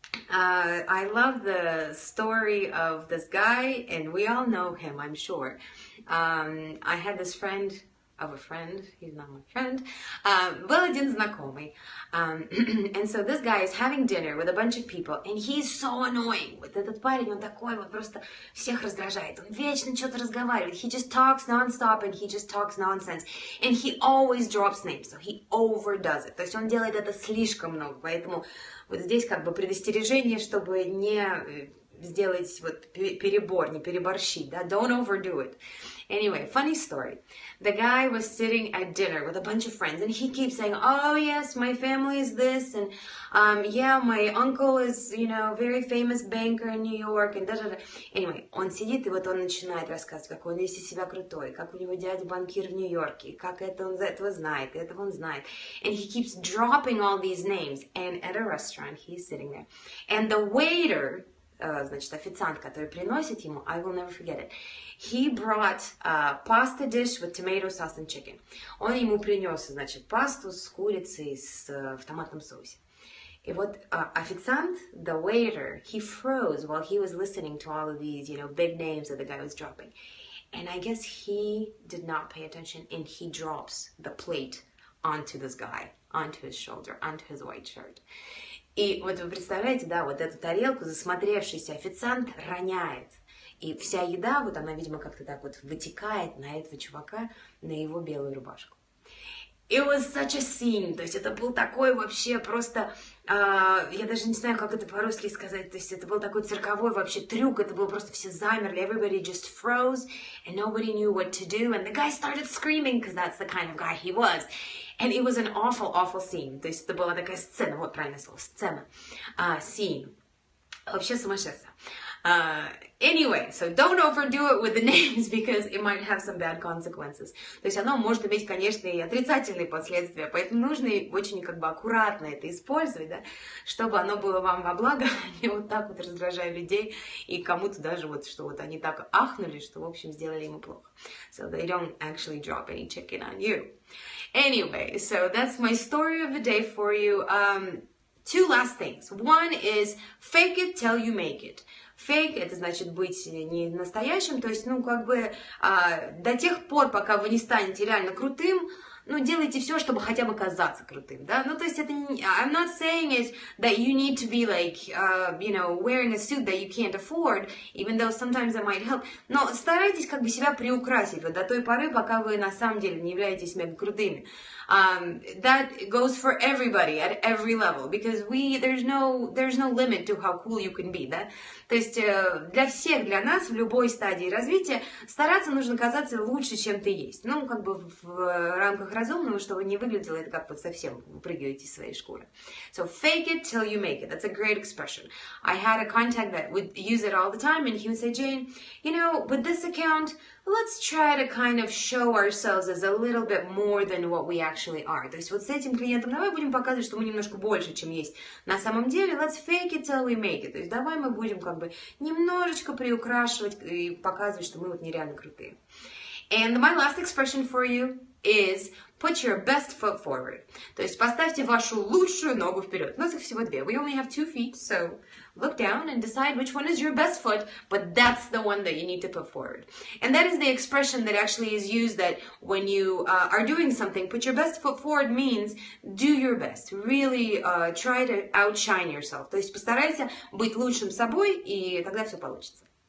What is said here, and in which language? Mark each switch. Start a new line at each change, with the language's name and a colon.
English: I love the story of this guy, and we all know him, I'm sure. I had this friend of a friend, he's not my friend,
Russian: был один знакомый.
English: And so this guy is having dinner with a bunch of people, and he's so annoying.
Russian: Вот этот парень, он такой вот просто всех раздражает. Он вечно что-то разговаривает.
English: He just talks non-stop, and he just talks nonsense. And he always drops names, so he overdoes it.
Russian: То есть он делает это слишком много, поэтому вот здесь как бы предостережение, чтобы не сделать вот перебор, не переборщить, да,
English: don't overdo it. Anyway, funny story. The guy was sitting at dinner with a bunch of friends, and he keeps saying, "Oh yes, my family is this, and yeah, my uncle is, you know, very famous banker in New York, and da-da-da."
Russian: Anyway, он сидит, и вот он начинает рассказывать, какой он весь из себя крутой, как у него дядя банкир в Нью-Йорке, как это он за этого знает, этого он знает.
English: And he keeps dropping all these names. And at a restaurant, he's sitting there. And the waiter,
Russian: значит, официант, который приносит ему,
English: I will never forget it, he brought a pasta dish with tomato sauce and chicken.
Russian: Он ему принес, значит, пасту с курицей в томатном соусе. И вот официант,
English: the waiter, he froze while he was listening to all of these, you know, big names that the guy was dropping. And I guess he did not pay attention, and he drops the plate onto this guy, onto his shoulder, onto his white shirt.
Russian: И вот вы представляете, да, вот эту тарелку засмотревшийся официант роняет. И вся еда, вот она, видимо, как-то так вот вытекает на этого чувака, на его белую рубашку.
English: It was such a scene,
Russian: то есть это был такой вообще просто, я даже не знаю, как это по-русски сказать, то есть это был такой цирковой вообще трюк, это было просто все замерли,
English: everybody just froze, and nobody knew what to do, and the guy started screaming, because that's the kind of guy he was. And it was an awful, awful scene,
Russian: то есть это была такая сцена, вот правильное слово, сцена, scene, вообще сумасшедшая.
English: Anyway, so don't overdo it with the names because it might have some bad consequences.
Russian: То есть оно может иметь, конечно, и отрицательные последствия, поэтому нужно очень как бы аккуратно это использовать, да, чтобы оно было вам во благо, а не вот так вот раздражая людей и кому-то даже вот, что вот они так ахнули, что, в общем, сделали ему плохо.
English: So they don't actually drop any chicken on you. Anyway, so that's my story of the day for you. Two last things. One is fake it till you make it.
Russian: Fake — это значит быть не настоящим, то есть, ну, как бы до тех пор, пока вы не станете реально крутым, ну, делайте все, чтобы хотя бы казаться крутым, да, ну, то есть это не,
English: I'm not saying is that you need to be like, you know, wearing a suit that you can't afford, even though sometimes that might help,
Russian: но старайтесь как бы себя приукрасить вот до той поры, пока вы на самом деле не являетесь мега крутыми.
English: That goes for everybody at every level, because there's no limit to how cool you can be, да?
Russian: То есть для всех, для нас в любой стадии развития стараться нужно казаться лучше, чем ты есть. Ну, как бы в рамках разумного, чтобы не выглядело это как вот совсем выпрыгиваете из своей шкуры.
English: So fake it till you make it. That's a great expression. I had a contact that would use it all the time, and he would say, Jane, you know, with this account, let's try to kind of show ourselves as a little bit more than what we actually are.
Russian: То есть вот с этим клиентом давай будем показывать, что мы немножко больше, чем есть на самом деле.
English: Let's fake it till we make it.
Russian: То есть давай мы будем как бы немножечко приукрашивать и показывать, что мы вот нереально крутые.
English: And my last expression for you is put your best foot forward.
Russian: То есть поставьте вашу лучшую ногу вперед. У нас их всего две.
English: We only have 2 feet, so look down and decide which one is your best foot, but that's the one that you need to put forward. And that is the expression that actually is used that when you are doing something, put your best foot forward means do your best. Really try to outshine yourself.
Russian: То есть постарайся быть лучшим собой, и тогда все получится.